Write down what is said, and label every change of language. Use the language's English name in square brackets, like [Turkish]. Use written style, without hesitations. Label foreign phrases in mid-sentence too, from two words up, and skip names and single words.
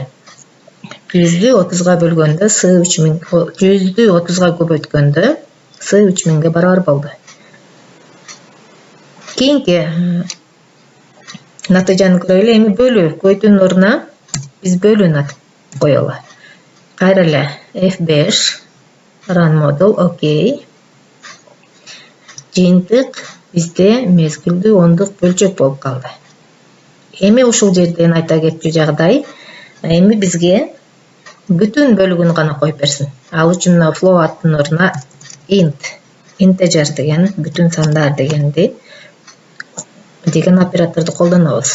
[Kyrgyz] 100-дү 30-га бөлгөндө С 3000, 100-дү 30-га көбөйткөндө С 3000-ге барабар болду. Кийинки натыйжаны көрөлү. Эми бөлүү көбөйтүүнүн ордуна биз бөлүүнү коелу. Кайра эле F5 [English] run module, [Kyrgyz] окей. Жыйынтык бизде мезгилдүү ондук бөлчөк болуп калды. Эми ушул жерден айта кетчү жагдай, эми бизге бүтүн бөлүгүн гана коюп берсин. Ал үчүн float'тын ордуна integer деген, бүтүн сандар деген операторду колдонобуз.